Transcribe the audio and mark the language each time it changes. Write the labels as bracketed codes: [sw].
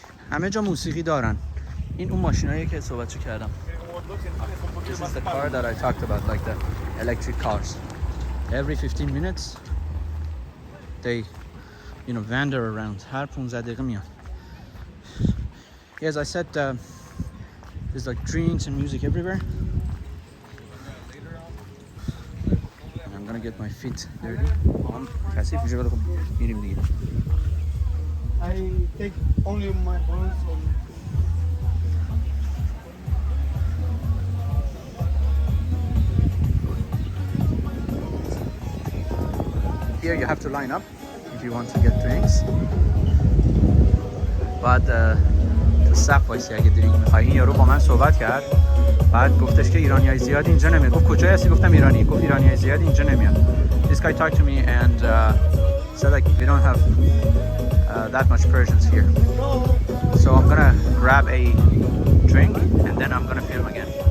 [fa] همه جا موسیقی دارن. این اون ماشیناییه که صحبتشو کردم. [en] This is the car that I talked about, like the electric cars. Every 15 minutes they wander around. [fa] هر 15 دقیقه میان. [en] As I said, there's like drinks and music everywhere. And I'm gonna get my feet dirty. [fa] کثیف میشه ولی خب میریم دیگه. I take only my balance on. [en] Here you have to line up if you want to get drinks. [fa] بعد تو صف وایسی اگه درینک میخوای. این یارو با من صحبت کرد، بعد گفتش که ایرانیای زیاد اینجا نمیاد. گفت کجایی هستی؟ گفتم ایرانی. گفت ایرانیای زیاد اینجا نمیاد. [en] This guy talked to me and said like we don't have that much Persians here. So I'm gonna grab a drink and then I'm gonna film again.